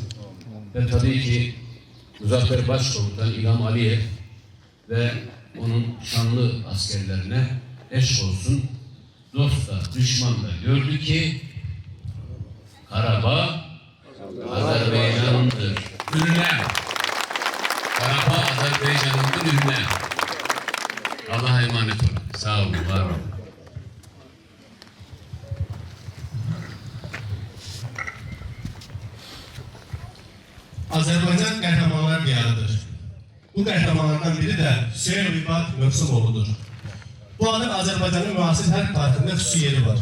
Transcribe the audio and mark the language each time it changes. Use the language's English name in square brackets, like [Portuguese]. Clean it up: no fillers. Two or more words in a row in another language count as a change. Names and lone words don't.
[Turkish] Ve tabii ki Muzaffer Başkomutan İlham Aliyev ve onun şanlı askerlerine eş olsun. Dost da, düşman da gördü ki Karabağ Azerbaycan'ındır. Ürüne. Karabağ Azerbaycan'ındır ürüne. Allah'a emanet olun. Sağ olun, var olun. [Azerbaijani] Azərbaycan qəhrəmanlar diyarıdır. Bu qəhrəmanlardan biri də Hüseyn İbat Mövsümoğludur. Bu adın Azərbaycanın müasir hər tarixində xüsusi yeri var.